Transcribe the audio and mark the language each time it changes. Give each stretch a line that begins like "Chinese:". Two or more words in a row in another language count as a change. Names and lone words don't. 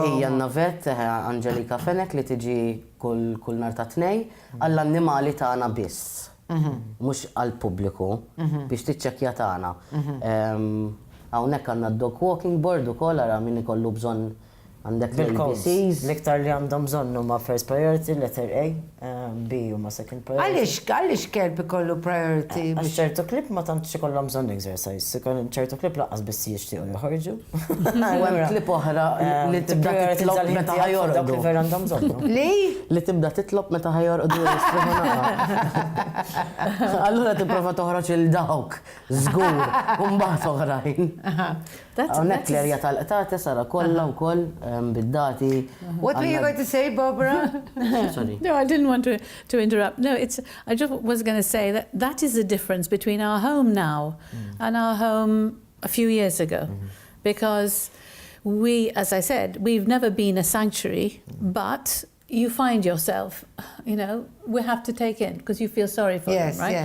Maltese: Hija għandna vet Angelika Fenek li tiġi kull nhar ta' tnej għall-annimali tagħna biss. Mhux għall-pubbliku biex tiċċekkja tagħna. Hawnhekk għandna
English: dog walking board
Maltese: ukoll ara min ikollu bżonn għandek l-ABCs. L-iktar li għandhom bżonn huma
English: first priority,
Maltese: letter A, B huma
English: second priority.
Maltese: Għaliex kelb ikollu priority? Għax ċertu klip ma tantx ikollhom bżonn exercise, ċertu klip laqqas biss jixtiequ joħorġu. U hemm klip oħra li tibda titlob meta ħajorqdu. Ver għandhom bżonn. Li tibda titlob meta ħajorqdu allura tipprova toħroġ il-dawk, żgur, u mbagħad oħrajn. Hawnhekk l-erja tal-qtati sara kollha wkoll bid-dati.
English: What were you going to say, Barbara? Sorry. No, I didn't want to interrupt. No, I just was going to say that is the difference between our home now and our home a few years ago. Because we, as I said, we've never been a sanctuary, but you find yourself, we have to take in because you feel sorry for them, right?